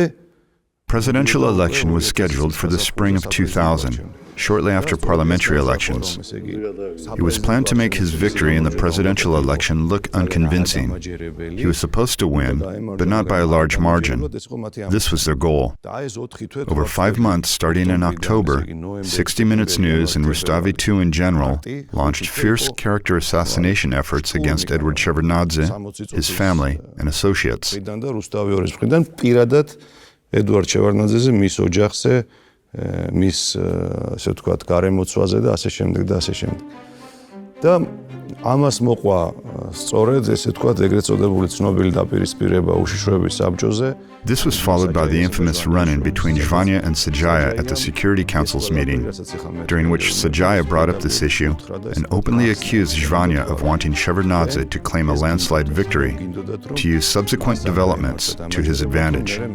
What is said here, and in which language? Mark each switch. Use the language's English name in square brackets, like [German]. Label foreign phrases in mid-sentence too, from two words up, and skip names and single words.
[English] Presidential election was scheduled for the spring of 2000, shortly after parliamentary elections. It was planned to make his victory in the presidential election look unconvincing. He was supposed to win, but not by a large margin. This was their goal. Over 5 months, starting in October, 60 Minutes News and Rustavi II in general launched fierce character assassination efforts against Edward Shevardnadze, his family, and associates. [Georgian] ედვარდ შევარდნაძეზე, მის ოჯახზე, მის ასე ვთქვათ, გარემოცვაზე და ასე შემდეგ და ასე შემდეგ. და ამას მოყვა სწორედ ესე თქვა ეგრეთ წოდებული ცნობილი დაპირისპირება უშიშროების საბჭოზე. [English] This was followed by the infamous run-in between Zvanya and Sajaya at the Security Council's meeting, during which Sajaya brought up this issue and openly accused Zvanya of wanting Shevardnadze to claim a landslide victory to use subsequent developments to his advantage.